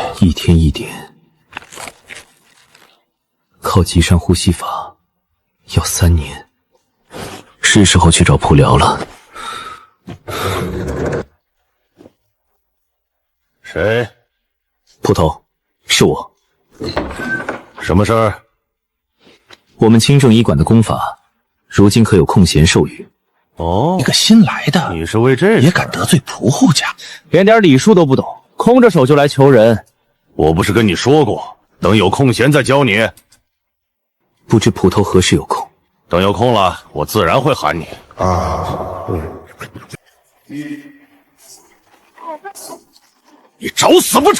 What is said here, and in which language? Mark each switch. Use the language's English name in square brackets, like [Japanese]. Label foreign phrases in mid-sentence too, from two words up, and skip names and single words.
[Chinese] 一天一點，靠極山呼吸法要3年，是時候去找普遼了。誰？捕頭，是我。什麼事兒？我們清正醫館的功法，如今可有空閒授予？哦，一个新来的，你是为这也敢得罪仆户家，连点礼数都不懂，空着手就来求人。我不是跟你说过，等有空闲再教你。不知捕头何时有空？等有空了，我自然会喊你。你找死不成？